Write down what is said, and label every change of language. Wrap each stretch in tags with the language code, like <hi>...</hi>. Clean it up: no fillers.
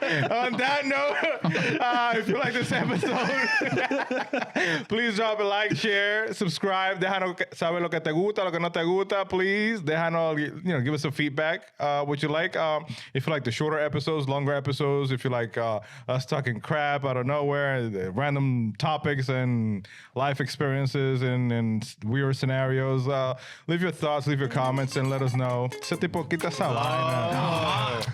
<en>on that note, if you like this episode, please drop a like, share, subscribe.</en> <es>Déjanos saber lo que te gusta, lo que no te gusta.</es> <en>Please,</en> <es>déjanos,</es> <en>give us some feedback. What you like. If you like the shorter episodes, longer episodes. If you like us talking crap out of nowhere, the random topics and life experiences and weird scenarios. Leave your thoughts, leave your comments, and let us know.</en> <es>Ese tipo quita esa vaina.</es>